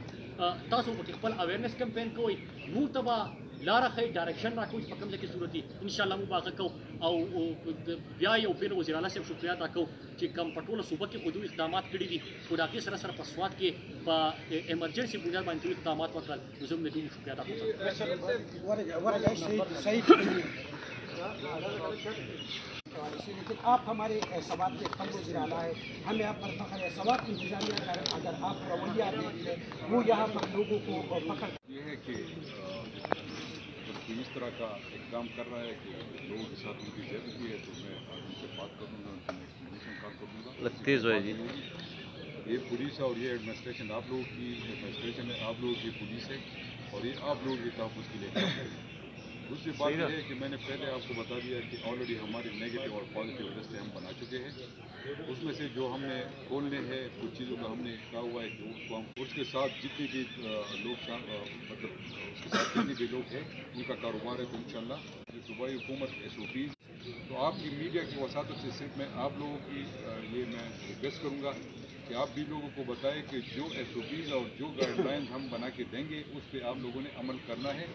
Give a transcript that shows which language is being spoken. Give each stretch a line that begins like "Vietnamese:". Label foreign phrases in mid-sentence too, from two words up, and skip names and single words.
Pashto: تاسو پکې خپل اویرنس کمپین کوئ، موږ ته به لاره ښایي، ډایرکشن راکوي چې په کوم ځای کې ضرورت وي انشاءالله موږ به هغه کوو. او بیا یو پېر وزیر اعلی صاحب شکریه ادا کوو چې کوم په ټوله صوبه کې خو دوی اقدامات کړي دي، خو د هغې سره سره په سوات کې په ایمرجنسي بنیاد باندې دوی اقدامات وکړل. نو زه هم د دوی شکریه ادا کوم.
Urdu: لیکن آپ ہمارے سوات کے خم وزیر اعلیٰ ہے، ہمیں آپ پر فخر ہے. سوات کی انتظامیہ کا اگر آپ رویہ دیکھ لیں وہ یہاں پر لوگوں کو پکڑ یہ ہے کہ اس طرح کا اقدام کر رہا ہے کہ لوگوں کے ساتھ ان کی زیادتی ہے، تو میں آج ان سے بات کروں گا، ان سے ایکسپلینیشن کار کروں گا. تیز ہوئے جی. یہ پولیس ہے اور یہ ایڈمنسٹریشن آپ لوگوں کی ایڈمنسٹریشن ہے، آپ لوگوں کی پولیس ہے اور یہ آپ لوگوں کے تحفظ کے لیے کام کرے گا. دوسری بات یہ ہے کہ میں نے پہلے آپ کو بتا دیا کہ آلریڈی ہماری نیگیٹو اور پازیٹو لسٹیں ہم بنا چکے ہیں. اس میں سے جو ہم نے کھولنے ہیں کچھ چیزوں کا ہم نے کہا ہوا ہے کہ اس کو ہم اس کے ساتھ جتنے بھی لوگ مطلب اس کے ساتھ جتنے بھی لوگ ہیں ان کا کاروبار ہے تو ان شاء اللہ صوبائی حکومت SOPs تو آپ کی میڈیا کی وساطت سے صرف میں آپ لوگوں کی یہ میں ریکویسٹ کروں گا کہ آپ بھی لوگوں کو بتائیں کہ جو SOPs اور جو گائیڈلائنز ہم بنا کے دیں گے اس پر آپ لوگوں نے عمل کرنا ہے.